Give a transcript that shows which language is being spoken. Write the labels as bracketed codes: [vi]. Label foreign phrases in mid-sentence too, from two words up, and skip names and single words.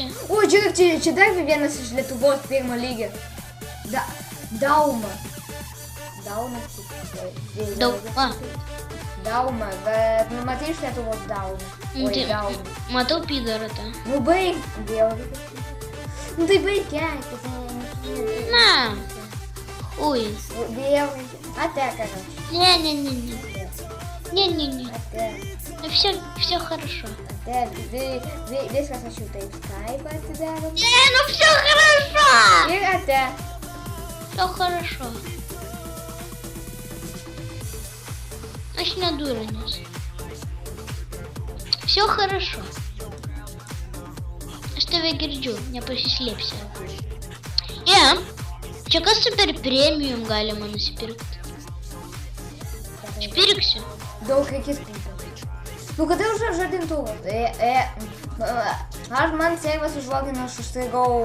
[lt] O, žiūrėk, čia dar vienas iš Lietuvos pirmo lygio. Dauma. Dauma. Dauma. Dauma, bet nu matai iš Lietuvos Dauma. Oi, Dauma. Matau pidorą tą. Nu baig, vėl. Nu tai baig, keikis. [ru] На. Ой. [lt] Vėl. Ate, короче. [ru] Не-не-не-не. Не-не-не. [lt] Ate. [ru] Ну все хорошо. [lt] Ate. Viskas aš jau taip Skype atidarom. [ru] Не, ну все хорошо. [lt] Ir ate. [ru] Все хорошо. [lt] Aš nedūrinis. [ru] Все хорошо. [lt] Aš tave girdžiu, nepasislėpsi. Čia kas super premium galima nusipirkti. Aš pirksiu. Daug reikės pinti. Nu kada už žadintuvą? Aš man servas užlogino, aš užstrigau.